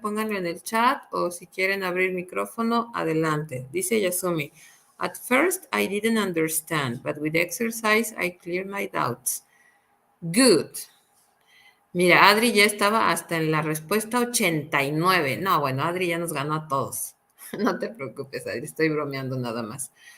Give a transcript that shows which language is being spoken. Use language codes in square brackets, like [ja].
[es] Pónganlo en el chat o si quieren abrir micrófono, adelante. Dice [en] Yasumi, at first I didn't understand, but with exercise I cleared my doubts. Good. [es] Mira, Adri ya estaba hasta en la respuesta 89. No, bueno, Adri ya nos ganó a todos. No te preocupes, Adri, estoy bromeando nada más.